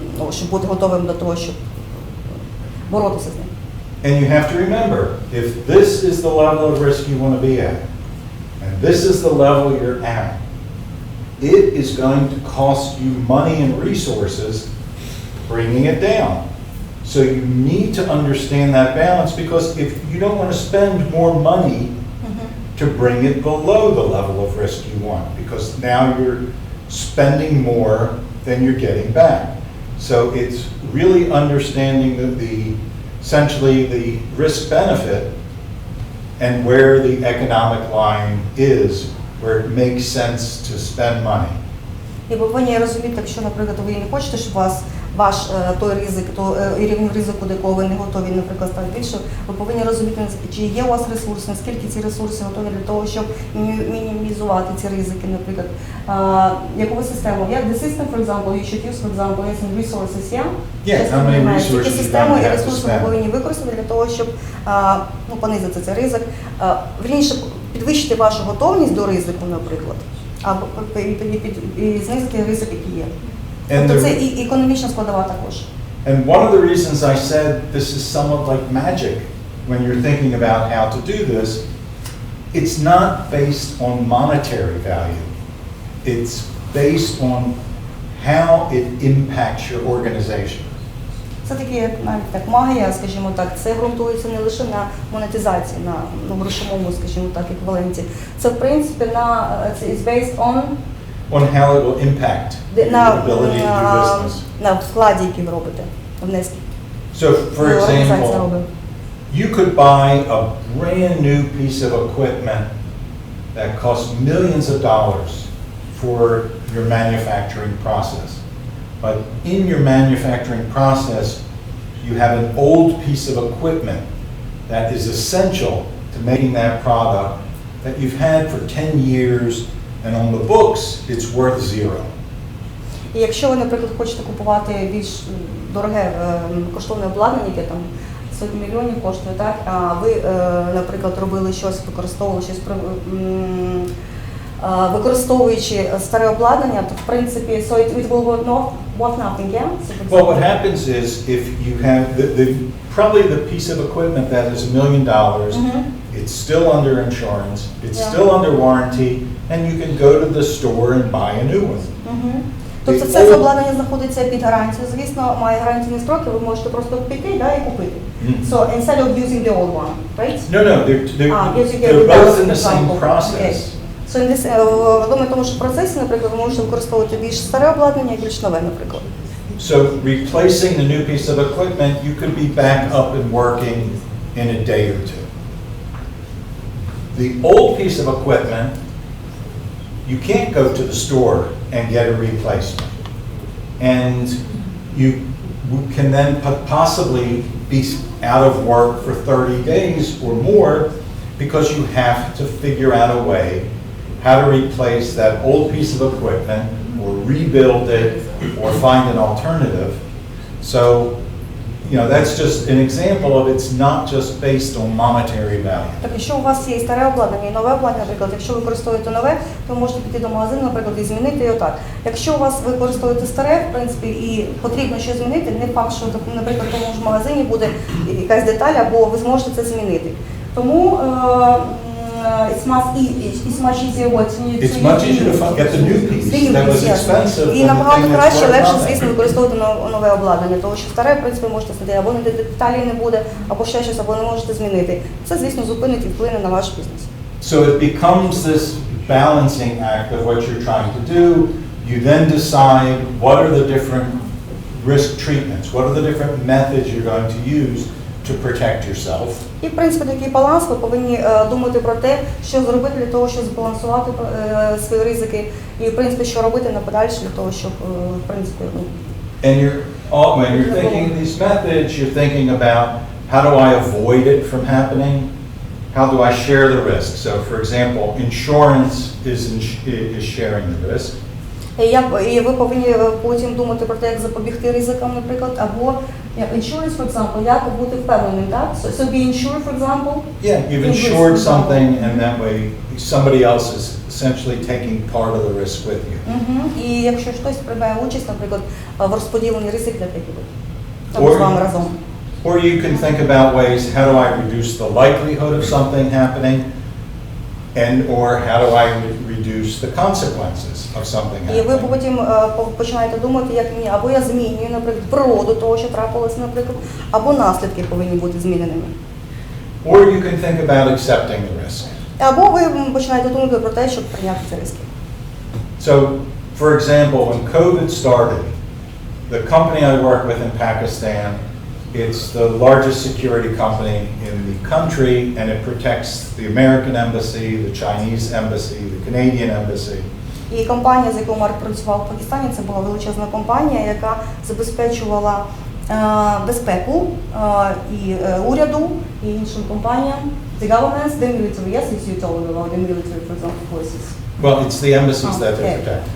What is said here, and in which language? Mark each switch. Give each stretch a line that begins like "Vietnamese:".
Ukrainian: щоб бути готовим до того, щоб боротися з ним.
English: And you have to remember, if this is the level of risk you want to be at, and this is the level you're at, it is going to cost you money and resources bringing it down. So you need to understand that balance, because if you don't want to spend more money to bring it below the level of risk you want, because now you're spending more than you're getting back. So it's really understanding essentially the risk benefit and where the economic line is, where it makes sense to spend money.
Ukrainian: І ви повинні розуміти, якщо, наприклад, ви не хочете, щоб ваш той ризик, рівень ризику, до якого ви не готові, наприклад, стати більше, ви повинні розуміти, чи є у вас ресурси, наскільки ці ресурси готові для того, щоб мінімізувати ці ризики, наприклад. Яку систему?
English: The system, for example, you should use, for example, using resources, yeah? Yeah, how many resources
Ukrainian: Тільки
English: you
Ukrainian: систему і
English: have to
Ukrainian: ресурси ви
English: spend.
Ukrainian: повинні використати для того, щоб понизити цей ризик. Вірніше, підвищити вашу готовність до ризику, наприклад, або і знизити ризик, який є. Тобто це і економічна складова також.
English: And one of the reasons I said this is somewhat like magic when you're thinking about how to do this, it's not based on monetary value. It's based on how it impacts your organization.
Ukrainian: Це таке, навіть так, магія, скажімо так, це ґрунтується не лише на монетизації, на грошовому, скажімо так, еквіваленті. Це, в принципі,
English: it's based on how it will impact your ability to do business.
Ukrainian: На вкладі, який ви робите, внески.
English: So, for example, you could buy a brand new piece of equipment that costs millions of dollars for your manufacturing process. But in your manufacturing process, you have an old piece of equipment that is essential to making that product that you've had for 10 years, and on the books, it's worth zero.
Ukrainian: І якщо ви, наприклад, хочете купувати більш дороге коштовне обладнання, яке там сотні мільйонів коштує, так, а ви, наприклад, робили щось, використовуючи старе обладнання, то, в принципі,
English: so it will worth nothing, yeah? Well, what happens is if you have probably the piece of equipment that is $1 million, it's still under insurance, it's still under warranty, and you can go to the store and buy a new one.
Ukrainian: Тобто це обладнання знаходиться під гарантією, звісно, має гарантійні строки, ви можете просто піти і купити.
English: So instead of using the old one, right? No, they're both in the same process. So in this,
Ukrainian: в тому ж процесі, наприклад, ви можете використовувати більш старе обладнання, більш нове, наприклад.
English: So replacing the new piece of equipment, you could be back up and working in a day or two. The old piece of equipment, you can't go to the store and get a replacement. And you can then possibly be out of work for 30 days or more because you have to figure out a way how to replace that old piece of equipment or rebuild it or find an alternative. So, that's just an example of it's not just based on monetary value.
Ukrainian: Так, якщо у вас є старе обладнання і нове обладнання, наприклад, якщо ви використовуєте нове, то ви можете піти до магазину, наприклад, і змінити його так. Якщо у вас ви використовуєте старе, в принципі, і потрібно щось змінити, не факт, що, наприклад, в тому ж магазині буде якась деталь, або ви зможете це змінити. Тому
English: it's much easier It's much easier to get the new piece that was expensive.
Ukrainian: І набагато краще, легше, звісно, використовувати нове обладнання, тому що старе, в принципі, можете сидіти, або деталі не буде, або ще щось, або не можете змінити. Це, звісно, зупинить і вплине на ваш бізнес.
English: So it becomes this balancing act of what you're trying to do. You then decide what are the different risk treatments, what are the different methods you're going to use to protect yourself.
Ukrainian: І, в принципі, такий баланс, ви повинні думати про те, що зробити для того, щоб збалансувати свої ризики, і, в принципі, що робити на подальше для того, щоб, в принципі,
English: And when you're thinking of these methods, you're thinking about how do I avoid it from happening? How do I share the risk? So, for example, insurance is sharing the risk.
Ukrainian: І ви повинні потім думати про те, як запобігти ризикам, наприклад, або Як
English: insurance, for example,
Ukrainian: як бути впевненим, так?
English: So be insured, for example. Yeah, you've insured something and that way somebody else is essentially taking part of the risk with you.
Ukrainian: І якщо хтось приймає участь, наприклад, в розподіленні ризик для таких, або з вами разом.
English: Or you can think about ways, how do I reduce the likelihood of something happening, and or how do I reduce the consequences of something
Ukrainian: І ви
English: happening.
Ukrainian: потім починаєте думати, як мені, або я змінюю, наприклад, природу того, що трапилось, наприклад, або наслідки повинні бути зміненими.
English: Or you can think about accepting the risk.
Ukrainian: Або ви починаєте думати про те, щоб прийняти ці ризики.
English: So, for example, when COVID started, the company I work with in Pakistan, it's the largest security company in the country, and it protects the American embassy, the Chinese embassy, the Canadian embassy.
Ukrainian: І компанія, з якою Марк працював в Пакистані, це була величезна компанія, яка забезпечувала безпеку і уряду, і іншим компаніям.
English: The governments, the military, yes, it's you told about the military, for example, forces. Well, it's the embassies that they protect.